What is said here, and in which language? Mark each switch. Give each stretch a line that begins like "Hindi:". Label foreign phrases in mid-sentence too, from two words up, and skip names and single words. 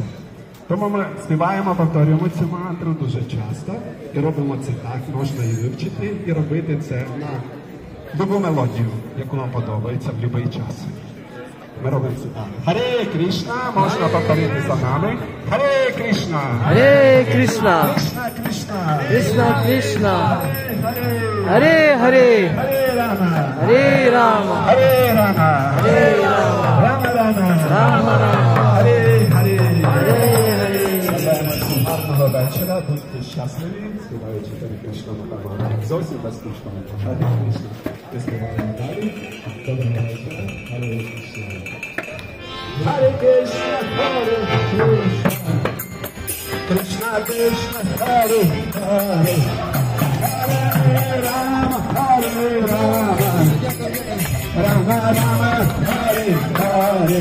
Ukrainian: Тому ми співаємо, повторюємо цю мантру дуже часто і робимо це так, можна і вивчити, і робити це на любу мелодію, яку вам подобається в будь-який час. Ми робимо це так. Харе Кришна, можна повторити за нами. Харе Кришна! Hare Krishna, Кришна Кришна! Krishna Krishna, Харе Харе! Hare Hare, Харе Рама! Hare Rama, Харе Рама! Hare Rama, Рама Рама! Rama Rama, Харе Харе! Hare Hare. Гарного вечора, будьте щасливі, співаючи Харе Кришна Махамантру. Зовсім безкоштовно. Харе Кришна. Ми співаємо далі. Доброго вечора. Харе Кришна. Харе Кришна, Харе Кришна. Кришна Кришна, Харе Харе. Харе Рама, Харе Рама. Рама Рама, Харе Харе.